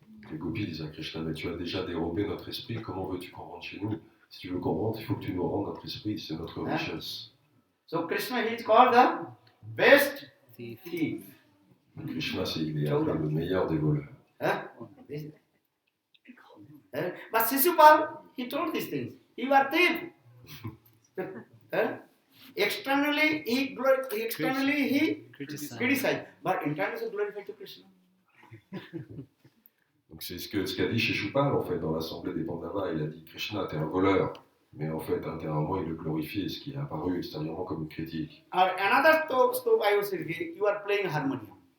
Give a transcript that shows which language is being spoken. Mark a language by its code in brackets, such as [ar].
[fr] Les gopis disent à Krishna, mais tu as déjà dérobé notre esprit, comment veux-tu qu'on rentre chez nous? Si tu veux qu'on rentre, il faut que tu nous rendes notre esprit, c'est notre richesse. [en] So Krishna is called the best thief. [fr] Krishna, il est appelé le meilleur des voleurs. [en] But Sisupal, he told these things. You are thief. Externally, he criticized, but internally he glorified to Krishna. [fr] Donc c'est ce qu'a dit Shishupal en fait dans l'assemblée des Pandavas. Il a dit Krishna, t'es un voleur, mais en fait intérieurement il le glorifie, ce qui est apparu extérieurement comme une critique. [en] Another stove I was saying, you are playing harmonium.